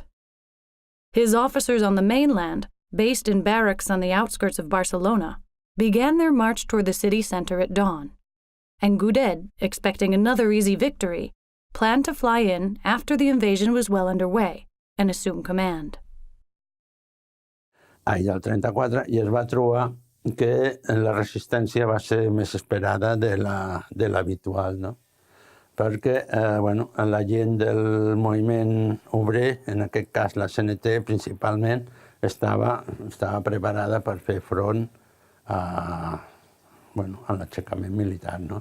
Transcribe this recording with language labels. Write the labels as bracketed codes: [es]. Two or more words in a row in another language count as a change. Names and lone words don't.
[en] His officers on the mainland, based in barracks on the outskirts of Barcelona, began their march toward the city center at dawn, and Gudet, expecting another easy victory, planned to fly in after the invasion was well underway and assume command. [ca] Del 34, i es va trobar que la resistència va ser més esperada de l'habitual, no? Perquè la gent del moviment obrer, en aquest cas la CNT principalment, estava preparada per fer front a l'aixecament militar, no?